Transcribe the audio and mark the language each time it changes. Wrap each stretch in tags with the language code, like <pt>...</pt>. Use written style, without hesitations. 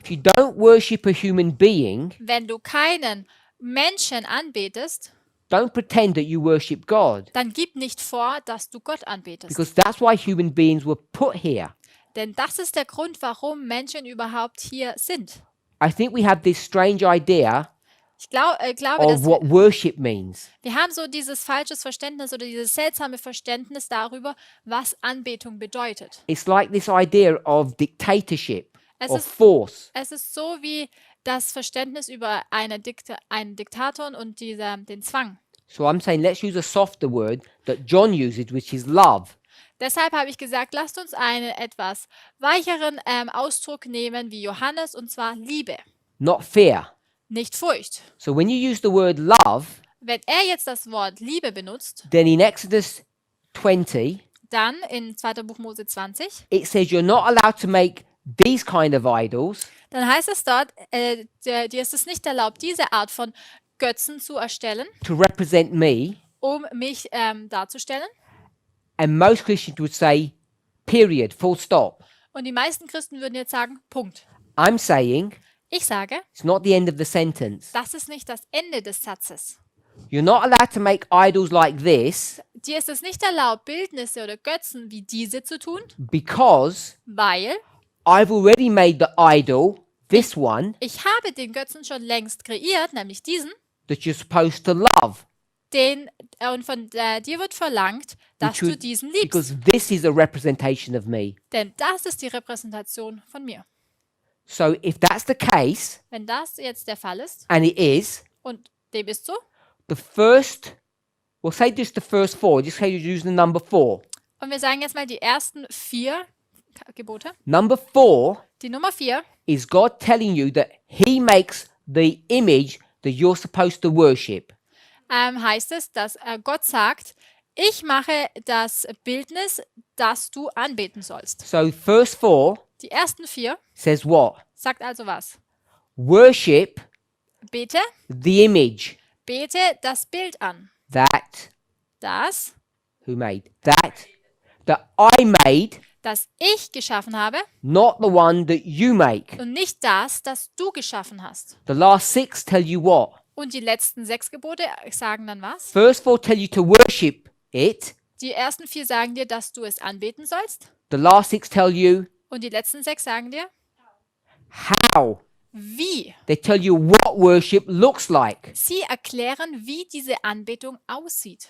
<en>if you don't worship a human being,</en> <de>wenn du keinen Menschen anbetest,</de> <en>don't pretend that you worship God?</en> <de>dann gib nicht vor, dass du Gott anbetest.</de> <en>Because that's why human beings were put here.</en> <de>Denn das ist der Grund, warum Menschen überhaupt hier sind.</de> <en>I think we have this strange idea</en> <de>Ich glaube,</de> <en>of</en> <de>dass</de> <en>what worship means.</en> <de>wir haben so dieses falsches Verständnis oder dieses seltsame Verständnis darüber, was Anbetung bedeutet.</de> <en>It's like this idea of dictatorship,</en> <de>Es</de> <en>of</en> <de>ist,</de> <en>force.</en> <de>es ist so wie das Verständnis über einen Diktator und den Zwang.</de> <en>So I'm saying let's use a softer word that John uses, which is love.</en> <de>Deshalb habe ich gesagt, lasst uns einen etwas weicheren Ausdruck nehmen wie Johannes, und zwar Liebe,</de> <en>Not fear.</en> <de>nicht Furcht.</de> <en>So when you use the word love,</en> <de>Wenn er jetzt das Wort Liebe benutzt,</de> <en>then in Exodus 20,</en> <de>dann in 2. Buch Mose 20,</de> <en>it says you're not allowed to make these kind of idols</en> <de>dann heißt es dort, dir ist es nicht erlaubt, diese Art von Götzen zu erstellen,</de> <en>to represent me.</en> <de>um mich darzustellen.</de> <en>And most Christians would say, period, full stop.</en> <de>Und die meisten Christen würden jetzt sagen, Punkt.</de> <en>I'm saying</en> <de>Ich sage,</de> <en>it's not the end of the sentence.</en> <de>das ist nicht das Ende des Satzes.</de> <en>You're not allowed to make idols like this</en> <de>Dir ist es nicht erlaubt, Bildnisse oder Götzen wie diese zu tun,</de> <en>because</en> <de>weil</de> <en>I've already made the idol, this one,</en> <de>ich habe den Götzen schon längst kreiert, nämlich diesen,</de> <en>that you're supposed to love.</en> <de>und von dir wird verlangt, dass</de> <en>Which</en> <de>du</de> <en>would-</en> <de>diesen liebst.</de> <en>because this is a representation of me.</en> <de>Denn das ist die Repräsentation von mir.</de> <en>So if that's the case,</en> <de>Wenn das jetzt der Fall ist,</de> <en>and it is,</en> <de>und dem ist so,</de> <en>the first, we'll say just the first four, just say you're using the number 4.</en> <de>und wir sagen jetzt mal die ersten 4 Gebote.</de> <en>Number 4</en> <de>Die Nummer 4</de> <en>is God telling you that He makes the image that you're supposed to worship.</en> <de>heißt es, dass Gott sagt, ich mache das Bildnis, das du anbeten sollst.</de> <en>So verse 4</en> <de>Die ersten 4</de> <en>says what?</en> <de>sagt also was?</de> <en>Worship</en> <de>Bete,</de> <en>the image</en> <de>bete das Bild an.</de> <en>that,</en> <de>Das,</de> <en>who made? That I made,</en> <de>das ich geschaffen habe</de> <en>not the one that you make.</en> <de>und nicht das, das du geschaffen hast.</de> <en>The last 6 tell you what?</en> <de>Und die letzten 6 Gebote sagen dann was?</de> <en>First 4 tell you to worship it.</en> <de>Die ersten 4 sagen dir, dass du es anbeten sollst.</de> <en>The last 6 tell you</en> <de>Und die letzten 6 sagen dir,</de> <en>how.</en> <de>wie.</de> <en>They tell you what worship looks like.</en> <de>Sie erklären, wie diese Anbetung aussieht.</de>